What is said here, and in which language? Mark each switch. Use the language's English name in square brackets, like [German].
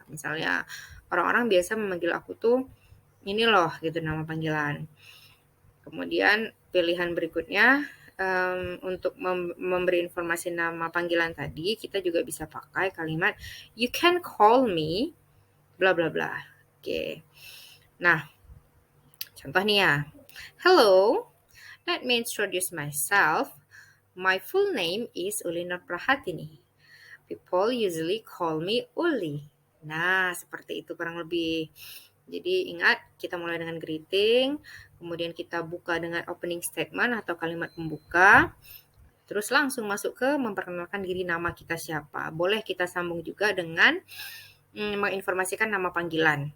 [Indonesian] Misalnya orang-orang biasa memanggil aku tuh ini loh gitu nama panggilan. Kemudian pilihan berikutnya untuk memberi informasi nama panggilan tadi kita juga bisa pakai kalimat [English] you can call me bla bla bla. [Indonesian] Oke. Nah, contoh nih ya. [English] Hello, let me introduce myself. My full name is Uli Nur Prahatini. People usually call me Uli. [Indonesian] Nah, seperti itu kurang lebih. Jadi ingat, kita mulai dengan greeting, kemudian kita buka dengan opening statement atau kalimat pembuka, terus langsung masuk ke memperkenalkan diri nama kita siapa. Boleh kita sambung juga dengan menginformasikan nama panggilan.